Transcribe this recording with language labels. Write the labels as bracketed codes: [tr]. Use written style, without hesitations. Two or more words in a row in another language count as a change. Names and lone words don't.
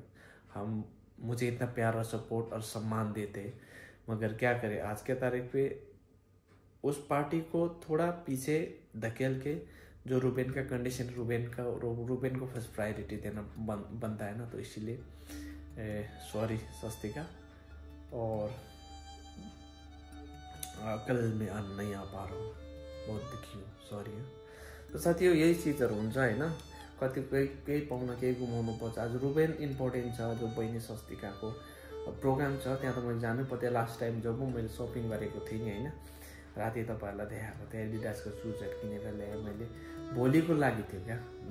[hi] मुझे इतना प्यार और सपोर्ट और सम्मान देते हैं, मगर क्या करें आज के तारीख पे उस पार्टी को थोड़ा पीछे धकेल के जो रुबेन का कंडीशन, रुबेन को [en] first priority [hi] देना बनता है ना। तो इसीलिए सॉरी स्वस्तिका, और कल मैं नहीं आ पा रहा हूँ, बहुत दुखी हूँ, सॉरी। [ne] तो साथीहरू यही चिजहरू हुन्छ होइन, कतिपय केही पाउन केही गुमाउनु पर्छ। आज रुबेन इम्पोर्टेन्ट छ, जो बहिनी स्वस्तिकाको प्रोग्राम छ त्यहाँ त मैले जानु पर्थ्यो। [en] last time [ne] जब मैले सपिङ गरेको थिएँ नि होइन, राति तपाईँहरूलाई देखाएको थिएँ, एडिडासको सुजहरू किनेर ल्याएँ मैले, भोलिको लागि थियो क्या।